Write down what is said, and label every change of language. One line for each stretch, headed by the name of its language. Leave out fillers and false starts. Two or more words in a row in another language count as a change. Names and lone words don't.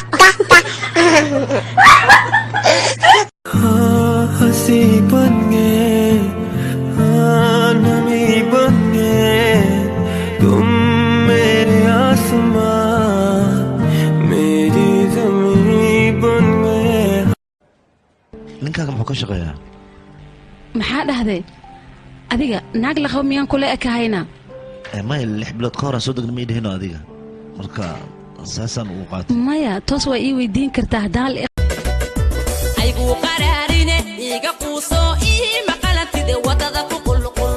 Hindi: हंसी बन गए नमी बन गए तुम मेरे आसमां मेरी ज़मीन बन गए
Somali: ninkaaga muxuu ka shaqeeyaa maxaa dhahday adiga naag la qabo miyaan kula ekahayna ma 6 bilood ka hor aan soo degnay ma idhino adiga marka asaasan uu qaatay maya toos waa ii weydiin kartaa hadaan aygu qaraarine iga quuso ii maqalantide wadada ku qulqul